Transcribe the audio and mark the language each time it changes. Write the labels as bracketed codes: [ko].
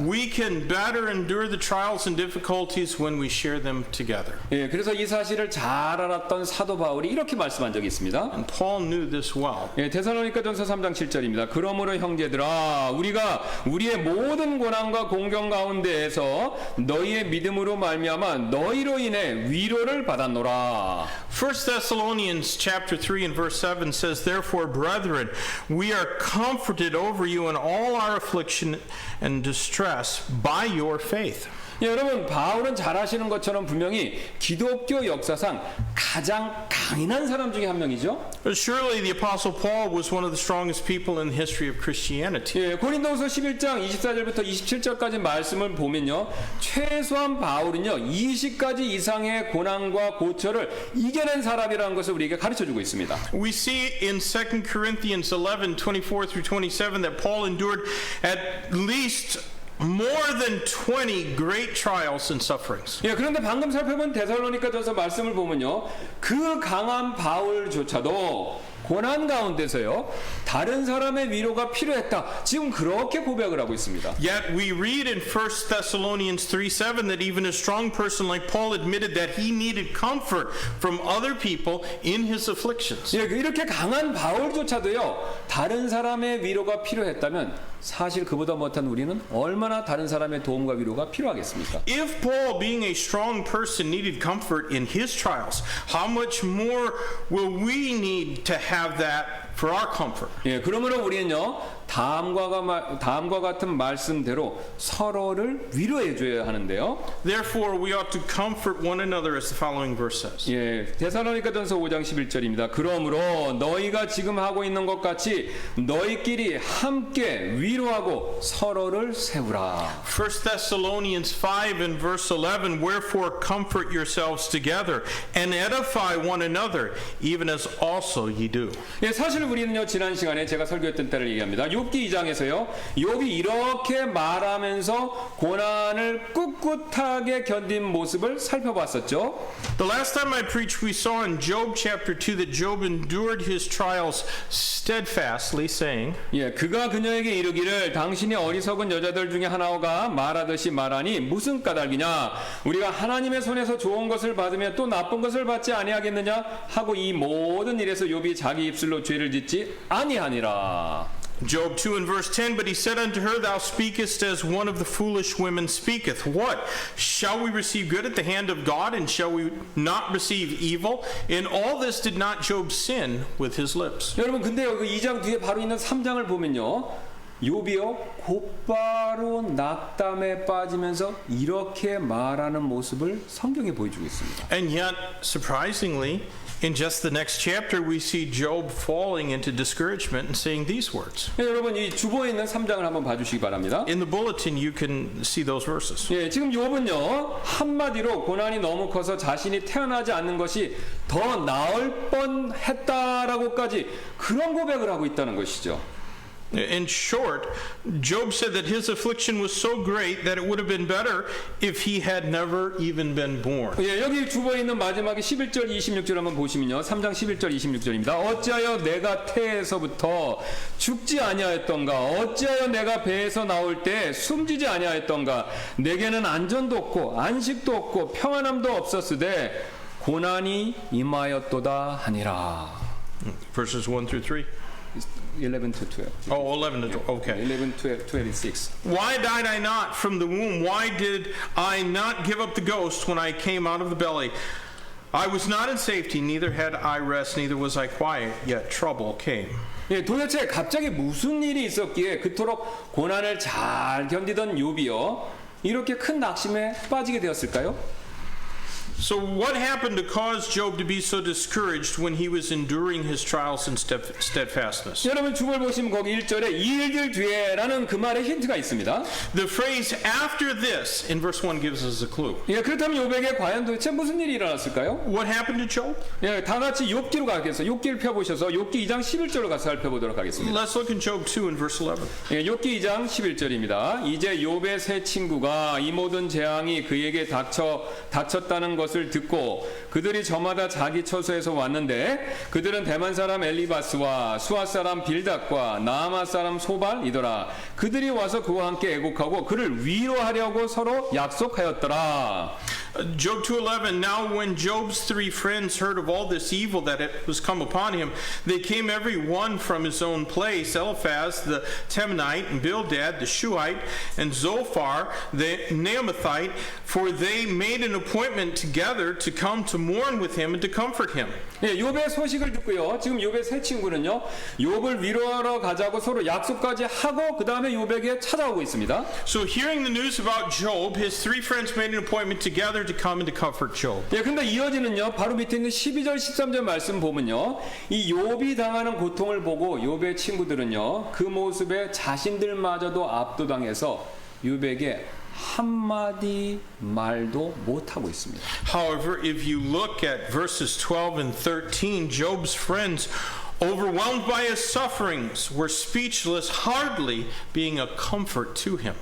[en] We can better endure the trials and difficulties when we share them together. [ko] 예, 그래서 이 사실을 잘 알았던 사도 바울이 이렇게 말씀한 적이 있습니다. [en] And Paul knew this well. [ko] 예, 데살로니가전서 3장 7절입니다. 그러므로 형제들아, 우리가 우리의 모든 고난과 공경 가운데에서 너희의 믿음으로 말미암아 너희로 인해 위로를 받았노라. [en] 1 Thessalonians chapter 3 and verse 7 says, Therefore, brethren, we are comforted over you in all our affliction and distress by your faith. [ko] 예, 여러분, 바울은 잘 아시는 것처럼 분명히 기독교 역사상 가장 강인한 사람 중에 한 명이죠. [en] But surely the Apostle Paul was one of the strongest people in the history of Christianity. [ko] 예, 고린도후서 11장 24절부터 27절까지 말씀을 보면요, 최소한 바울은요 20가지 이상의 고난과 고초를 이겨낸 사람이라는 것을 우리에게 가르쳐주고 있습니다. [en] We see in 2 Corinthians 11, 24 through 27 that Paul endured at least more than 20 great trials and sufferings. [ko] 예, 그런데 방금 살펴본 데살로니가전서 말씀을 보면요, 그 강한 바울조차도 고난 가운데서요, 다른 사람의 위로가 필요했다. 지금 그렇게 고백을 하고 있습니다. [en] Yet we read in 1 Thessalonians 3:7 that even a strong person like Paul admitted that he needed comfort from other people in his afflictions. [ko] 예, 이렇게 강한 바울조차도요, 다른 사람의 위로가 필요했다면 사실 그보다 못한 우리는 얼마나 다른 사람의 도움과 위로가 필요하겠습니까? [en] If Paul, being a strong person, needed comfort in his trials, how much more will we need to have that for our comfort? [ko] 예, 그러므로 우리는요, 다음과 같은 말씀대로 서로를 위로해 줘야 하는데요. [en] Therefore, we ought to comfort one another, as the following verse says. [ko] 예, 데살로니가전서 5장 11절입니다. 그러므로 너희가 지금 하고 있는 것 같이 너희끼리 함께 위로하고 서로를 세우라. [en] 1 Thessalonians 5 and verse 11, Wherefore comfort yourselves together and edify one another, even as also ye do. [ko] 예, 사실 우리는요, 지난 시간에 제가 설교했던 때를 얘기합니다. 욥기 2장에서요, 욥이 이렇게 말하면서 고난을 꿋꿋하게 견딘 모습을 살펴봤었죠. [en] The last time I preached, we saw in Job chapter 2 that Job endured his trials steadfastly, saying, [ko] 예, 그가 그녀에게 이르기를 당신이 어리석은 여자들 중에 하나가 말하듯이 말하니 무슨 까닭이냐? 우리가 하나님의 손에서 좋은 것을 받으며 또 나쁜 것을 받지 아니하겠느냐? 하고 이 모든 일에서 욥이 자기 입술로 죄를 짓지 아니하니라. [en] Job 2 and verse 10, But he said unto her, Thou speakest as one of the foolish women speaketh. What? Shall we receive good at the hand of God, and shall we not receive evil? In all this did not Job sin with his lips. [ko] 여러분, 근데 여기 2장 뒤에 바로 있는 3장을 보면요, 욥이요 곧바로 낙담에 빠지면서 이렇게 말하는 모습을 성경에 보여주고 있습니다. [en] And yet, surprisingly, in just the next chapter, we see Job falling into discouragement and saying these words. [ko] 네, 여러분, 이 주보에 있는 3장을 한번 봐주시기 바랍니다. [en] In the bulletin, you can see those verses. [ko] 예, 지금 욥은요 한마디로 고난이 너무 커서 자신이 태어나지 않는 것이 더 나을 뻔했다라고까지 그런 고백을 하고 있다는 것이죠. [en] In short, Job said that his affliction was so great that it would have been better if he had never even been born. [ko] 예, 여기 주보에 있는 마지막에 11절 26절 한번 보시면요, 3장 11절 26절입니다. 어찌하여 내가 태에서부터 죽지 아니하였던가? 어찌하여 내가 배에서 나올 때 숨지지 아니하였던가? 내게는 안전도 없고 안식도 없고 평안함도 없었으되 고난이 임하였도다 하니라. [en] Verses 1 through 3. 11 to 12. Oh, 11 to 12. Okay. 11, 12, 26. Why died I not from the womb? Why did I not give up the ghost when I came out of the belly? I was not in safety, neither had I rest, neither was I quiet, yet trouble came. [ko] 예, 도대체 갑자기 무슨 일이 있었기에 그토록 고난을 잘 견디던 욥이요 이렇게 큰 낙심에 빠지게 되었을까요? [en] So what happened to cause Job to be so discouraged when he was enduring his trials and steadfastness? [ko] 여러분 주볼 보시면 거기 1절에 이 일들 뒤에라는 그 말에 힌트가 있습니다. [en] The phrase after this in verse 1 gives us a clue. [ko] 예, 그렇다면 욥에게 과연 도대체 무슨 일이 일어났을까요? [en] What happened to Job? [ko] 예, 다 같이 욥기로 가겠습니다. 욥기를 펴보셔서 욥기 2장 11절로 가서 살펴보도록 하겠습니다. [en] Let's look in Job 2 and verse 11. [ko] 예, 욥기 2장 11절입니다. 이제 욥의 세 친구가 이 모든 재앙이 그에게 닥쳤다는 것을 듣고 그들이 저마다 자기 처소에서 왔는데 그들은 대만 사람 엘리바스와 수아 사람 빌닷과 나아마 사람 소발이더라. 그들이 와서 그와 함께 애곡하고 그를 위로하려고 서로 약속하였더라. [en] Job 2:11. Now when Job's three friends heard of all this evil that was come upon him, they came every one from his own place, Eliphaz the Temanite, and Bildad the Shuhite, and Zophar the Naamathite, for they made an appointment together to come to mourn with him and to comfort him. [ko] 예, 욥의 소식을 듣고요. 지금 욥의 세 친구는요. 욥을 위로하러 가자고 서로 약속까지 하고 그 다음에 욥에게 찾아오고 있습니다. [en] So hearing the news about Job, his three friends made an appointment together to come and to comfort Job. [ko] 예, 근데 이어지는요. 바로 밑에 있는 12절 13절 말씀 보면요. 이 욥이 당하는 고통을 보고 욥의 친구들은요. 그 모습에 자신들마저도 압도당해서 욥에게 한마디 말도 못하고 있습니다. [en] However, if you look at verses 12 and 13, Job's friends, overwhelmed by his sufferings, were speechless, hardly being a comfort to him.